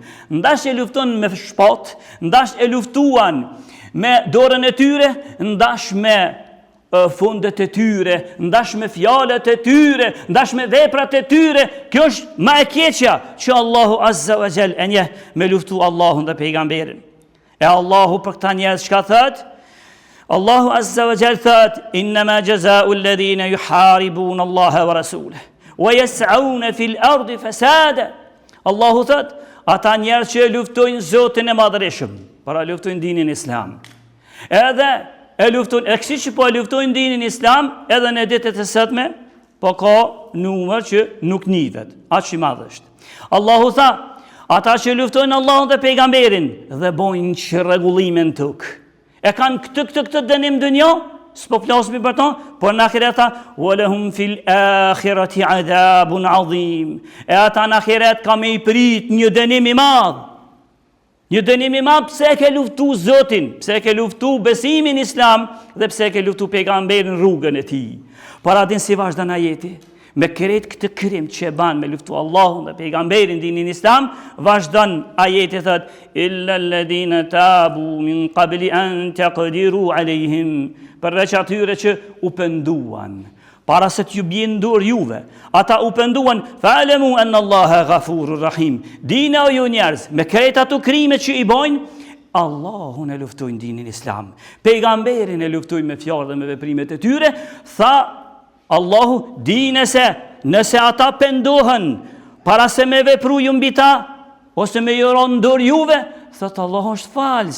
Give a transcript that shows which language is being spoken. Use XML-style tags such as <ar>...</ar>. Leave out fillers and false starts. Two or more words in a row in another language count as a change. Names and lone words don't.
<sq>Ndash e luftojnë me shpat, ndash e luftuan me dorën e tyre, ndash me fundet e tyre, ndash me fjalët e tyre, ndash me veprat e tyre. Kjo është më e keqja që Allahu</sq> <ar>عز وجل</ar> <sq>e njeh me luftu Allahun dhe pejgamberin. E Allahu për këta njerëz çka thot? Allahu</sq> <ar>عز وجل</ar> <sq>thot:</sq> <ar>"إنما جزاء الذين يحاربون الله ورسوله ويسعون في الأرض فسادا."</ar> <sq>Allahu thot, ata njerëz që luftojnë Zotin e Madhërisëm, para luftojnë dinin Islam. Edhe e luftojnë, e kësi që po e luftojnë dinin Islam, edhe në ditët e sotme, po ka numër që nuk njihet, aq i madh është. Allahu tha, ata që luftojnë Allahun dhe pejgamberin dhe bojnë çrregullime në tokë. E kanë këtë dënim dënjo, s'po flasim për to, por në ahiret</sq> <ar>ولهم في الآخرة عذاب عظيم.</ar> <sq>E ata në ahiret ka me i prit një dënim i madh. Një dënim i madh pse ke luftu Zotin, pse ke luftu besimin islam dhe pse ke luftu pejgamberin rrugën e tij. Para din si vazhdon ajeti. Me kret këtë krim që e ban me luftu Allahun dhe pejgamberin dinin islam, vazhdon ajeti thot</sq> <ar>إلا الذين تابوا من قبل أن تقدروا عليهم,</ar> <sq>përveç atyre që u penduan para se t'ju bjen dur juve, ata u penduan</sq> <ar>فاعلموا أن الله غفور رحيم.</ar> <sq>Dini o ju njerëz, me kret ato krime që i bojnë, Allahun e luftojnë dinin islam, pejgamberin e luftojnë me fjalë dhe me veprimet e tyre, tha Allahu, dine se nëse ata pendohen para se me vepru ju mbi ta, ose me juron dur juve, thot Allahu është fals.</sq>